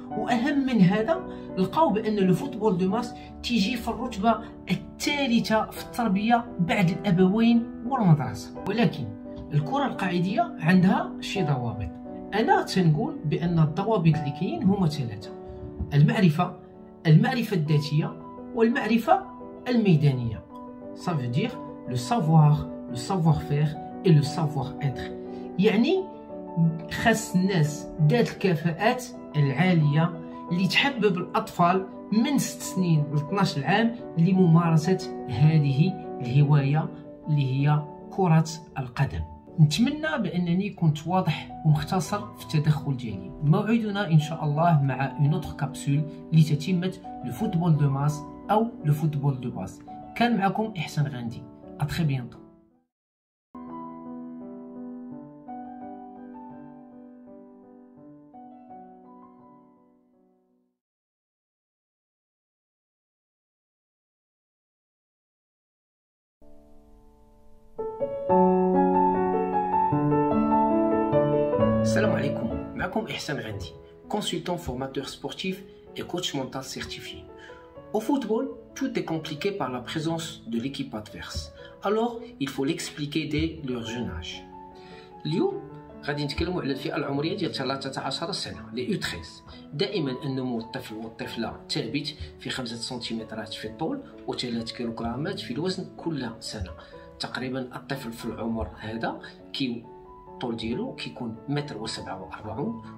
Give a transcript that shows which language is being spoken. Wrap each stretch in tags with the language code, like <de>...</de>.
<ar>واهم من هذا لقاو بان</ar> <fr>لو فوتبول دو ماس</fr> <ar>تيجي في الرتبه الثالثه في التربيه بعد الابوين والمدرسه. ولكن الكره القاعديه عندها شي ضوابط. أنا تنقول بأن الضوابط اللي كاين هما 3: المعرفة الذاتية والمعرفة الميدانية.</ar> <fr>Ça veut dire le savoir, le savoir-faire et le savoir-être.</fr> <ar>يعني خاص الناس ذات الكفاءات العالية اللي تحبب الأطفال من 6 سنين ل 12 عام لممارسة هذه الهواية اللي هي كرة القدم. نتمنى بانني كنت واضح ومختصر في التدخل ديالي. موعدنا ان شاء الله مع</ar> <fr>اون اوتر كابسول</fr> <ar>لتتمه</ar> <fr>لو فوتبول دو ماس او لو فوتبول دو باس.</fr> <ar>كان معكم احسان غاندي.</ar> <fr>ا تري بيانتو.</fr> <ar>Salam alaikum, معكم</ar> <fr>إحسان غاندي, consultant formateur sportif et coach mental certifié. Au football, tout est compliqué par la présence de l'équipe adverse. Alors, il faut l'expliquer dès leur jeune âge.</fr> <ar>اليوم غادي نتكلموا على الفئة العمرية ديال 13 سنة لي U13. دائما النمو الطفل والطفلة ثابت في 5 سنتيمترات في الطول و3 كيلوغرامات في الوزن كل سنة. تقريبا الطفل في العمر هذا الطول ديالو كيكون 1.47 متر.</ar>